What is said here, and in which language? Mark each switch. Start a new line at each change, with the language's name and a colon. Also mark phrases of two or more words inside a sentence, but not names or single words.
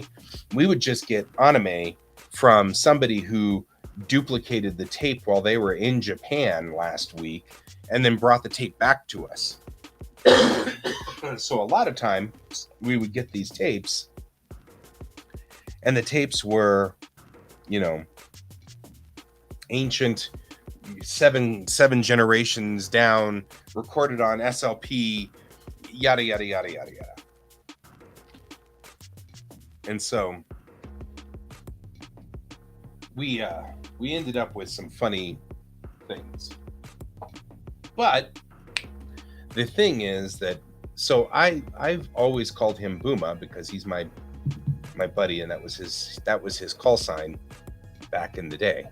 English: We would just get anime from somebody who duplicated the tape while they were in Japan last week and then brought the tape back to us. So a lot of time we would get these tapes, and the tapes were, ancient seven generations down, recorded on SLP, yada yada yada yada yada. And so we ended up with some funny things. But the thing is that, so I've always called him Booma because he's my buddy, and that was his call sign back in the day.